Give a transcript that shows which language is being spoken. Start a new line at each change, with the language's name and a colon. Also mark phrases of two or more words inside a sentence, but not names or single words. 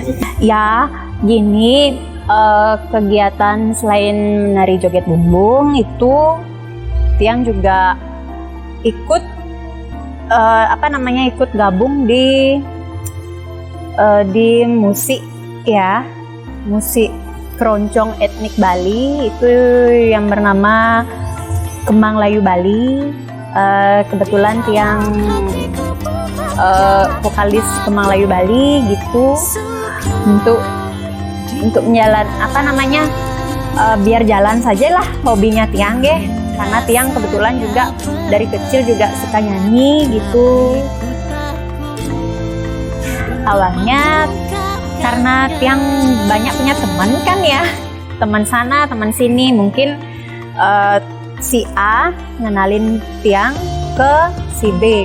Indonesian: Ya gini, kegiatan selain menari joget bumbung itu Tiang juga ikut ikut gabung di musik musik keroncong etnik Bali itu yang bernama Kembang Layu Bali. Kebetulan Tiang vokalis Kembang Layu Bali gitu, untuk biar jalan saja lah hobinya Tiang karena Tiang kebetulan juga dari kecil juga suka nyanyi gitu. Awalnya karena Tiang banyak punya teman kan ya, teman sana teman sini, mungkin si A ngenalin Tiang ke si B.